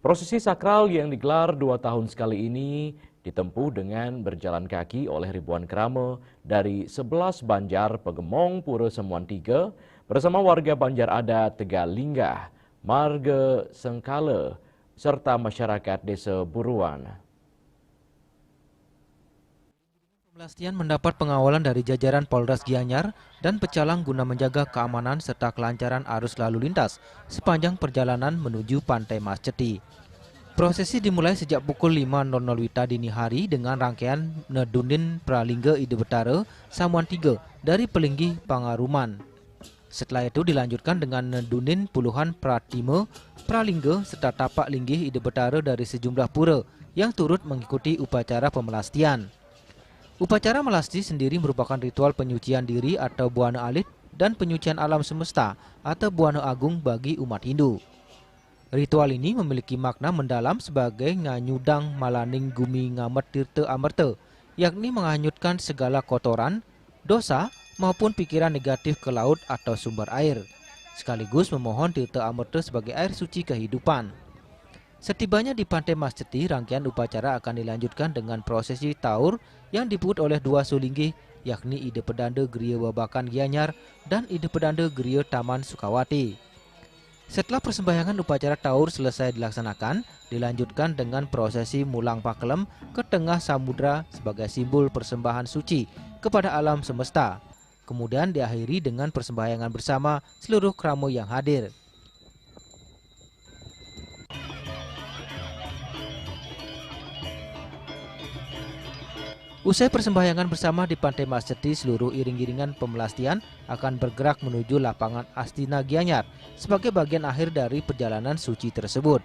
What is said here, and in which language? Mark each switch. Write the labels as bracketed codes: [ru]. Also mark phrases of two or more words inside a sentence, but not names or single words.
[id] Prosesi sakral yang digelar 2 tahun sekali ini ditempuh dengan berjalan kaki oleh ribuan kerama dari 11 Banjar Pegemong Pura Semuan 3 bersama warga Banjar Adat Tegalinggah, Marga Sengkala, serta masyarakat Desa Buruan. Pemelastian mendapat pengawalan dari jajaran Polres Gianyar dan pecalang guna menjaga keamanan serta kelancaran arus lalu lintas sepanjang perjalanan menuju Pantai Mas Ceti. Prosesi dimulai sejak pukul 5.00 WITA dini hari dengan rangkaian Nedunin Pralingga Ide Betara Samuan 3 dari Pelinggi Pangaruman. Setelah itu dilanjutkan dengan Nedunin puluhan Pratima Pralingga serta tapak linggih Ide Betara dari sejumlah pura yang turut mengikuti upacara pemelastian. Upacara melasti sendiri merupakan ritual penyucian diri atau buana alit dan penyucian alam semesta atau buana agung bagi umat Hindu. Ritual ini memiliki makna mendalam sebagai [ban] nganyudang malaning gumi ngamet tirta amerta, [id] yakni menghanyutkan segala kotoran, dosa maupun pikiran negatif ke laut atau sumber air, sekaligus memohon tirta amerta sebagai air suci kehidupan. Setibanya di Pantai Mas Ceti, rangkaian upacara akan dilanjutkan dengan prosesi taur yang dipungut oleh 2 sulinggih, yakni Ide Pedanda Geria Babakan Gianyar dan Ide Pedanda Geria Taman Sukawati. Setelah persembahyangan upacara taur selesai dilaksanakan, dilanjutkan dengan prosesi mulang pakelem ke tengah samudra sebagai simbol persembahan suci kepada alam semesta. Kemudian diakhiri dengan persembahyangan bersama seluruh kramo yang hadir. Usai persembahyangan bersama di Pantai Mas Ceti, seluruh iring-iringan pemelastian akan bergerak menuju lapangan Astina Gianyar sebagai bagian akhir dari perjalanan suci tersebut.